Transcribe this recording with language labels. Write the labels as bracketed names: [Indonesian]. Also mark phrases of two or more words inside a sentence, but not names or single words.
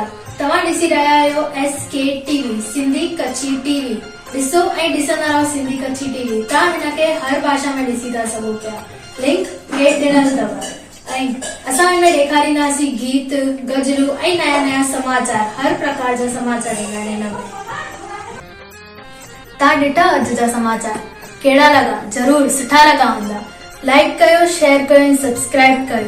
[Sindhi] तव्हां ॾिसी रहिया आहियो एसके टीवी सिंधी कच्छी टीवी। ॾिसो ऐं ॾिसंदा रहो सिंधी कच्छी टीवी। तव्हां हिनखे हर भाषा में ॾिसी था सघो पिया। लिंक हेठि ॾिनल अथव। ऐं असां हिन में ॾेखारींदासीं गीत, गज़लूं ऐं नया नया समाचार, हर प्रकार जा समाचार ॾींदा आहिनि हिन में। तव्हां ॾिठा अॼु जा समाचार कहिड़ा लॻा? ज़रूर सुठा लॻा हूंदा। लाइक कयो, शेयर कयो ऐं सब्सक्राइब कयो।